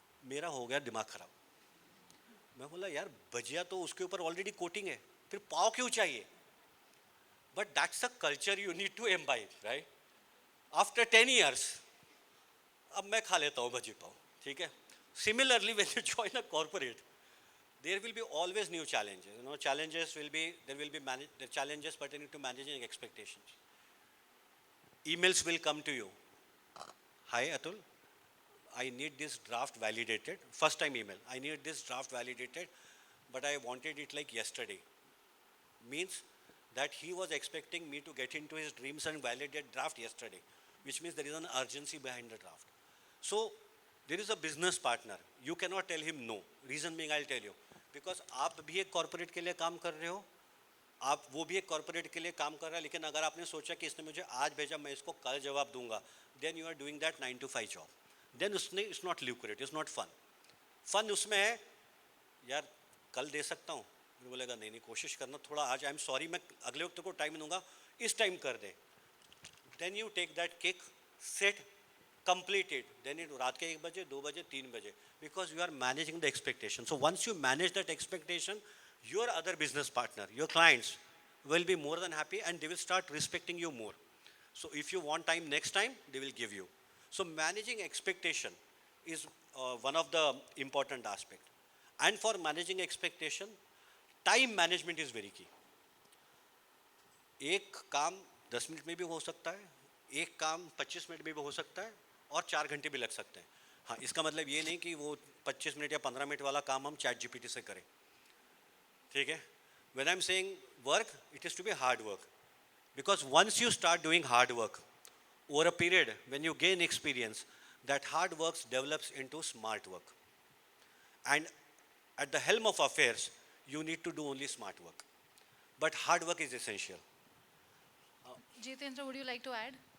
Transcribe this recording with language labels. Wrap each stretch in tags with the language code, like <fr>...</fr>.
<hi>मेरा हो गया दिमाग खराब. मैं बोला यार भजिया तो उसके ऊपर ऑलरेडी कोटिंग है, फिर पाव क्यों चाहिए?</hi> <en>But that's a culture you need to imbibe, right? After 10 years</en> <hi>अब मैं खा लेता हूँ भजी पाव, ठीक है.</hi> <en>Similarly when you join a corporate, there will be always new challenges. There will be the challenges pertaining to managing expectations. Emails will come to you. Hi Atul, I need this draft validated. First time email, I need this draft validated, but I wanted it like yesterday. Means that he was expecting me to get into his dreams and validate draft yesterday, which means there is an urgency behind the draft. So there is a business partner. You cannot tell him no. Reason being, I'll tell you.</en> <hi>Because आप भी एक corporate के लिए काम कर रहे हो, आप वो भी एक कॉर्पोरेट के लिए काम कर रहा है. लेकिन अगर आपने सोचा कि इसने मुझे आज भेजा, मैं इसको कल जवाब दूंगा,</hi> <en>Then you are doing that 9 to 5 job.</en> <hi>Then उसने</hi> <en>It's not lucrative, it's not fun.</en> <hi>Fun उसमें है यार कल दे सकता हूँ, फिर बोलेगा नहीं नहीं कोशिश करना थोड़ा आज,</hi> <en>I am sorry</en> <hi>मैं अगले वक्त को टाइम दूंगा, इस टाइम कर दे.</hi> <en>Then you take that kick, set, complete it. Then it</en> <hi>रात के 1 बजे, 2 बजे, 3 बजे,</hi> <en>because you are managing the expectation. So once you manage that expectation, your other business partner, your clients will be more than happy and they will start respecting you more. So if you want time next time, they will give you. So managing expectation is one of the important aspect. And for managing expectation, time management is very key.</en> <hi>एक काम 10 minute में भी हो सकता है, एक काम 25 minute में भी हो सकता है, और 4 घंटे भी लग सकते हैं. हाँ, इसका मतलब ये नहीं कि वो 25 मिनट या 15 मिनट वाला काम हम चैट जीपीटी से करें, ठीक है.</hi> <en>When I am saying work, it is to be hard work, because once you start doing hard work over a period, when you gain experience, that hard work develops into smart work. And at the helm of affairs, you need to do only smart work, but hard work is essential. Jitendra, would you like to add?</en>